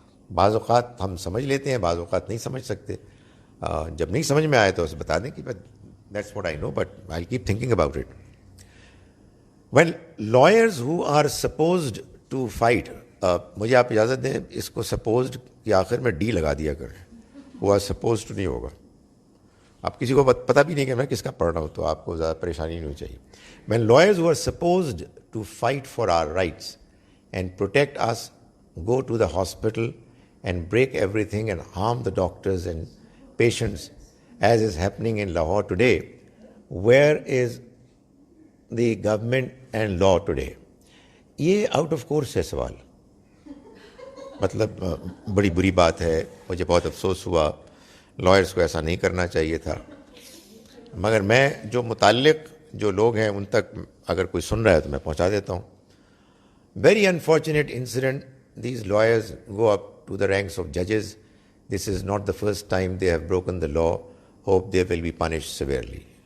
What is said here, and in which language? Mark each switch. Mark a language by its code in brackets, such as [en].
[ur] بعض اوقات ہم سمجھ لیتے ہیں، بعض اوقات نہیں سمجھ سکتے. جب نہیں سمجھ میں آئے تو اسے بتا دیں کہ [en] That's what I know but I keep thinking about it. Well lawyers who are supposed to fight، [ur] مجھے آپ اجازت دیں اس کو supposed کے آخر میں ڈی لگا دیا کریں. وہ supposed نہیں ہوگا. آپ کسی کو پتہ بھی نہیں کہ میں کس کا پڑھ رہا ہوں تو آپ کو زیادہ پریشانی نہیں ہونی چاہیے. [en] When lawyers who are supposed to fight for our rights and protect us go to the hospital and break everything and harm the doctors and patients as is happening in Lahore today, where is the government and law today؟ [ur] یہ out of course ہے سوال. مطلب بڑی بری بات ہے، مجھے بہت افسوس ہوا، لائرس کو ایسا نہیں کرنا چاہیے تھا. مگر میں جو متعلق جو لوگ ہیں ان تک اگر کوئی سن رہا ہے تو میں پہنچا دیتا ہوں. [en] Very unfortunate incident. [ur] These [en] lawyers go up to the ranks of judges. This is not the first time they have broken the law. Hope they will be punished severely.